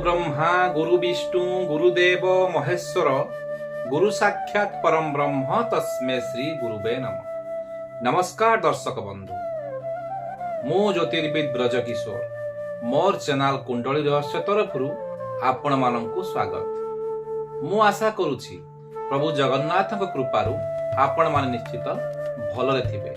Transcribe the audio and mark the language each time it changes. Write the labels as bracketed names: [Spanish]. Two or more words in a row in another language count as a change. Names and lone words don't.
[Sanskrit] ब्रह्मा गुरु विष्णु गुरुदेव महेश्वर गुरु साक्षात परम ब्रह्म तस्मै श्री गुरुवे नमः। [Odia] ନମସ୍କାର ଦର୍ଶକ ବନ୍ଧୁ, ମୁଁ ଜ୍ୟୋତିର୍ବିଦ ବ୍ରଜକିଶୋର ମୋର ଚ୍ୟାନେଲ କୁଣ୍ଡଳୀ ରହସ୍ୟ ତରଫ ଆପଣ ମାନଙ୍କୁ ସ୍ୱାଗତ। ମୁଁ ଆଶା କରୁଛି ପ୍ରଭୁ ଜଗନ୍ନାଥ କୃପାରୁ ଆପଣ ମାନ ନିଶ୍ଚିତ ଭଲରେ ଥିବେ।